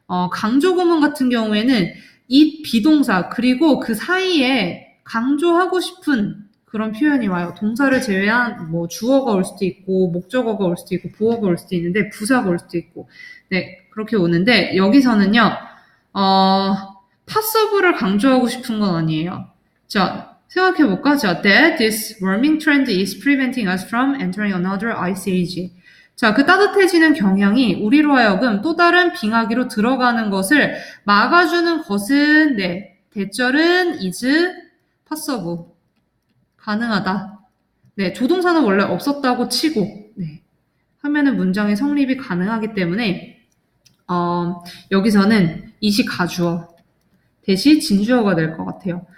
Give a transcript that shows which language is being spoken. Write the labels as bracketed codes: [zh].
[ko] 강조 구문 같은 경우에는 it 비동사 그리고 그 사이에 강조하고 싶은 그런 표현이 와요. 동사를 제외한 뭐 주어가 올 수도 있고 목적어가 올 수도 있고 보어가 올 수도 있는데 부사가 올 수도 있고 네 그렇게 오는데 여기서는요 possible을 강조하고 싶은 건 아니에요. 자 생각해볼까? [en] 자, that this warming trend is preventing us from entering another ice age. [ko] 자, 그 따뜻해지는 경향이 우리로 하여금 또 다른 빙하기로 들어가는 것을 막아주는 것은 네 대절은 is possible. 가능하다. 네, 조동사는 원래 없었다고 치고 네, 하면은 문장의 성립이 가능하기 때문에 여기서는 it이 가주어 대신 진주어가 될 것 같아요.